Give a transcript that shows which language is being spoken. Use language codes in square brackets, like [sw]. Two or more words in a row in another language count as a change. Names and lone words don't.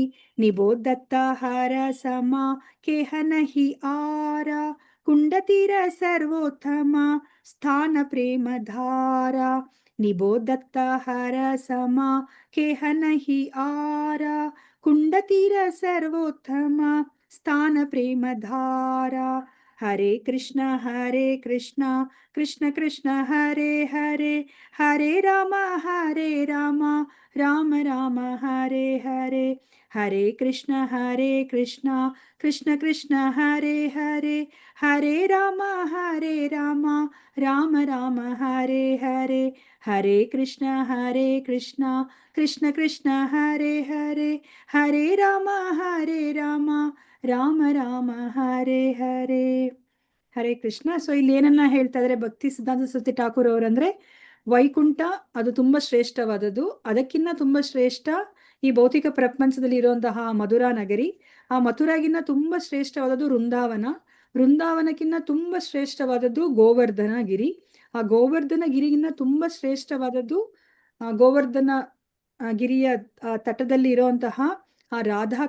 [bn] নিবোধত্ত হর সম কেহ নহি আর, কুণ্ডতীর সর্বোত্তম স্থান প্রেম ধার. নিবোধত্ত হর সম কেহ নহি আর, কুণ্ডতীর সর্বোত্তম স্থান প্রেম ধার. [sa] ಹರೇ ಕೃಷ್ಣ ಕೃಷ್ಣ ಕೃಷ್ಣ ಹರೇ ಹರೇ, ಹರೇ ರಾಮ ರಾಮ ರಾಮ ಹರೇ ಹರೇ. ಹರೇ ಕೃಷ್ಣ ಕೃಷ್ಣ ಕೃಷ್ಣ ಹರೇ ಹರೇ, ಹರೇ ರಾಮ ರಾಮ ರಾಮ ಹರೇ ಹರೇ. ಹರೇ ಕೃಷ್ಣ ಕೃಷ್ಣ ಕೃಷ್ಣ ಹರೇ ಹರೇ, ಹರೇ ರಾಮ ರಾಮ ರಾಮ ಹರೇ ಹರೇ. ಹರೇ ಕೃಷ್ಣ. [kn] ಸೊ ಇಲ್ಲಿ ಏನನ್ನ ಹೇಳ್ತಾ ಇದ್ದಾರೆ ಭಕ್ತಿ ಸಿದ್ಧಾಂತ ಸರಸ್ವತಿ ಠಾಕೂರ್ ಅವರಂದ್ರೆ, ವೈಕುಂಠ ಅದು ತುಂಬಾ ಶ್ರೇಷ್ಠವಾದದ್ದು, ಅದಕ್ಕಿಂತ ತುಂಬಾ ಶ್ರೇಷ್ಠ ಈ ಭೌತಿಕ ಪ್ರಪಂಚದಲ್ಲಿ ಇರುವಂತಹ ಮಧುರಾ ನಗರಿ, ಆ ಮಥುರಾಗಿನ್ನ ತುಂಬಾ ಶ್ರೇಷ್ಠವಾದದ್ದು ವೃಂದಾವನ, ವೃಂದಾವನಕ್ಕಿಂತ ತುಂಬಾ ಶ್ರೇಷ್ಠವಾದದ್ದು ಗೋವರ್ಧನ ಗಿರಿ, ಆ ಗೋವರ್ಧನ ಗಿರಿಗಿನ್ನ ತುಂಬಾ ಶ್ರೇಷ್ಠವಾದದ್ದು ಗೋವರ್ಧನ ಗಿರಿಯ ತಟದಲ್ಲಿ ಇರುವಂತಹ ಆ ರಾಧಾಕುಂಡ.